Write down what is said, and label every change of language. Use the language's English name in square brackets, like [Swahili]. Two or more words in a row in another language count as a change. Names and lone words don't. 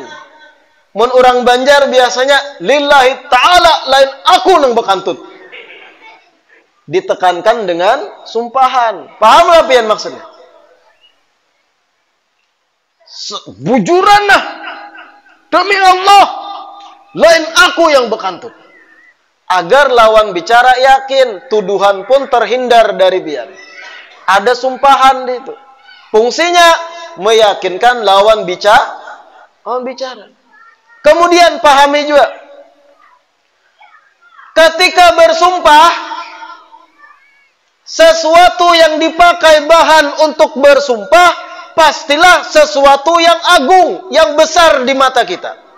[Banjar] Mun orang Banjar biasanya [Arabic] لله تعالى [Banjar] lain aku nang bakantut. [Indonesian] Ditekankan dengan sumpahan. [Banjar] Paham lah pian maksudnya? Bujuran lah. [Indonesian] Demi Allah, [Banjar] lain aku yang bekantut. [Indonesian] Agar lawan bicara yakin, tuduhan pun terhindar dari pian. Ada sumpahan di itu. Fungsinya meyakinkan lawan bicara. Kemudian pahami juga, ketika bersumpah, sesuatu yang dipakai bahan untuk bersumpah pastilah sesuatu yang agung, yang besar di mata kita.